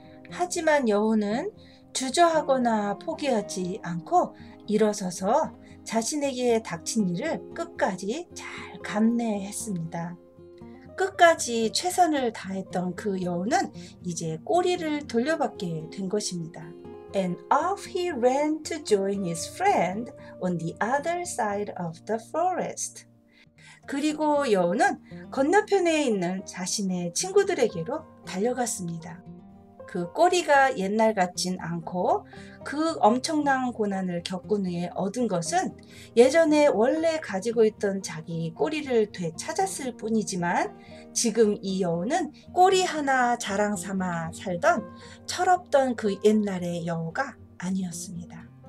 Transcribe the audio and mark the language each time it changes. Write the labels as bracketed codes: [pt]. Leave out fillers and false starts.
[ko] 하지만 여우는 주저하거나 포기하지 않고 일어서서 자신에게 닥친 일을 끝까지 잘 감내했습니다. 끝까지 최선을 다했던 그 여우는 이제 꼬리를 돌려받게 된 것입니다. [en] And off he ran to join his friend on the other side of the forest. [ko] 그리고 여우는 건너편에 있는 자신의 친구들에게로 달려갔습니다. 그 꼬리가 옛날 같진 않고 그 엄청난 고난을 겪은 후에 얻은 것은 예전에 원래 가지고 있던 자기 꼬리를 되찾았을 뿐이지만 지금 이 여우는 꼬리 하나 자랑 삼아 살던 철없던 그 옛날의 여우가 아니었습니다.